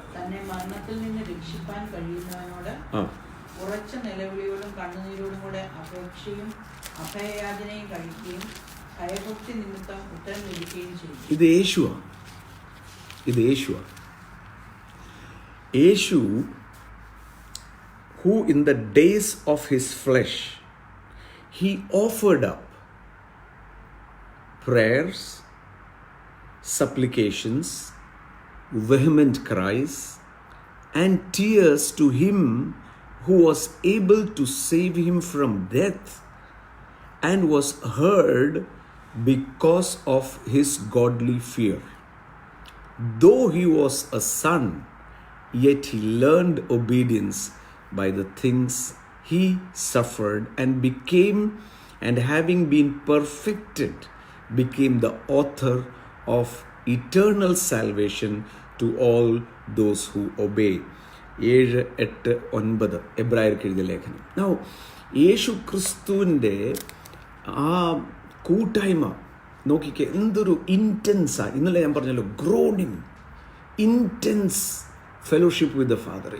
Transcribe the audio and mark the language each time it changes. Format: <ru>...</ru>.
<ml>തന്നെ മരണത്തിൽ നിന്ന് രക്ഷിപ്പാൻ കഴിയുന്നവനോട് ഉറച്ച നിലവിളിയോടും കണ്ണുനീരോടും കൂടെ അപേക്ഷയും അഭയയാചനയും കഴിക്കുകയും ഭയഭക്തി നിമിത്തം ഉത്തരം ലഭിക്കുകയും ചെയ്യും. ഇത് യേശുവാ.</ml> <en>Yesu, who in the days of his flesh he offered up prayers, supplications, vehement cries and tears to him who was able to save him from death, and was heard because of his godly fear. Though he was a son, yet he learned obedience by the things he suffered, and having been perfected, became the author of eternal salvation to all those who obey.</en> <ml>7, 8, 9 എബ്രായർക്ക് എഴുതിയ ലേഖനം. Now, യേശു ക്രിസ്തുവിൻ്റെ ആ കൂട്ടായ്മ നോക്കിക്കേ, എന്തൊരു ഇൻറ്റൻസാണ്. ഇന്നലെ ഞാൻ പറഞ്ഞല്ലോ,</ml> <en>Growing, intense fellowship with the Father.</en>